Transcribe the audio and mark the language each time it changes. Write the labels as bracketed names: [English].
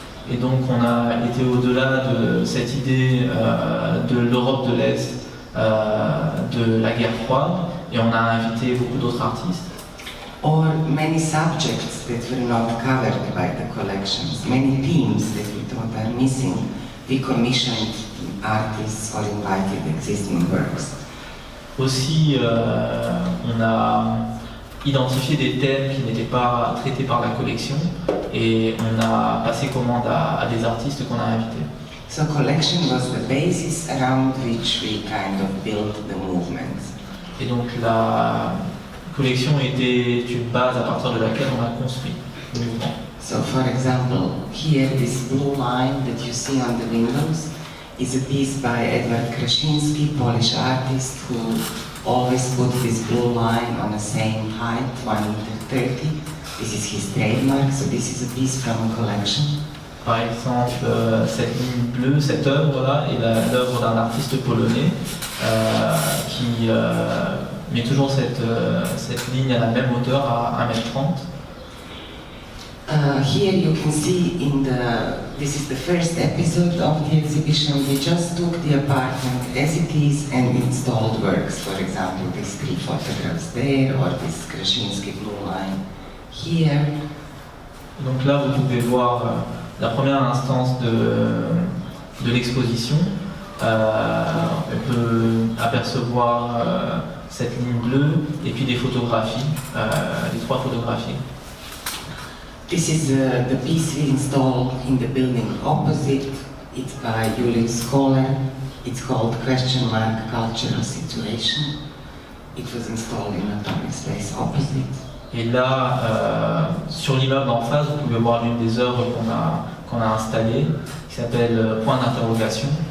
[French] Et donc on a été au-delà de cette idée de l'Europe de l'Est, de la guerre froide, et on a invité beaucoup d'autres artistes. [English] Or many subjects that were not covered by the collections, many themes that we thought are missing. We commissioned artists or invited existing works. [French] Aussi, on a identifié des thèmes qui n'étaient pas traités par la collection et on a passé commande à des artistes qu'on a invités. [English] So collection was the basis around which we kind of built the movement. [French] Et donc la collection était une base à partir de laquelle on a construit le mouvement. [English] So for example, here this blue line that you see on the windows is a piece by Edward Krasinski, Polish artist who always put this blue line on the same height, 1.30 m. This is his trademark, so this is a piece from a collection. [French] Par exemple, cette ligne bleue, cette œuvre-là est l'œuvre d'un artiste polonais qui met toujours cette ligne à la même hauteur, à 1,30 m. [English] Here you can see this is the first episode of the exhibition. We just took the apartment as it is and installed works. For example, these 3 photographs there, or this Krashinsky blue line here. [French] Donc là, vous pouvez voir la première instance de l'exposition. On peut apercevoir cette ligne bleue et puis des photographies, les 3 photographies. [English] This is the piece we installed in the building opposite. It's by Julius Kohler. It's called Cultural Situation. It was installed in a public space opposite. [French] Et là, sur l'immeuble en face, vous pouvez voir l'une des œuvres qu'on a installées, qui s'appelle Point d'interrogation.